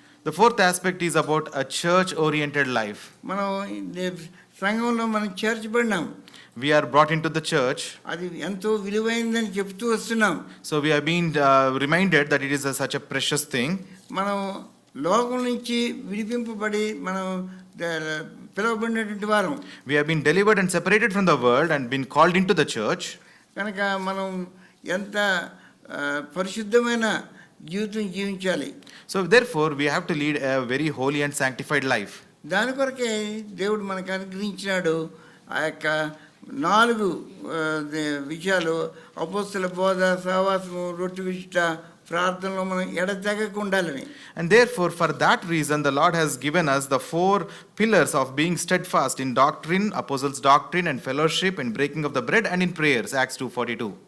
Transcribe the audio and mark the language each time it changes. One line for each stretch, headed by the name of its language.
English: The fourth aspect is about a church-oriented life.
Telugu: మనం సంఘంలో మనం చేర్చబడినాం,
English: We are brought into the church,
Telugu: అది ఎంతో విలువైందని చెప్తూ వస్తున్నాం.
English: so we have been reminded that it is such a precious thing.
Telugu: మనం లోకం నుంచి విడిపింపబడి మనం పిలువబడినటువంటి వారం
English: We have been delivered and separated from the world and been called into the church.
Telugu: కనుక మనం ఎంత పరిశుద్ధమైన జీవితం జీవించాలి.
English: So therefore, we have to lead a very holy and sanctified life.
Telugu: దాని కొరకే దేవుడు మనకు అనుగ్రహించినాడు ఆ యొక్క 4 విషయాలు: అపోస్తల బోధ, సహవాసము, రొట్టె విశిష్ట, ప్రార్థనలో మనం ఎడతెగక ఉండాలని.
English: And therefore, for that reason, the Lord has given us the 4 pillars of being steadfast in doctrine, apostles' doctrine and fellowship, in breaking of the bread and in prayers, Acts 2:42.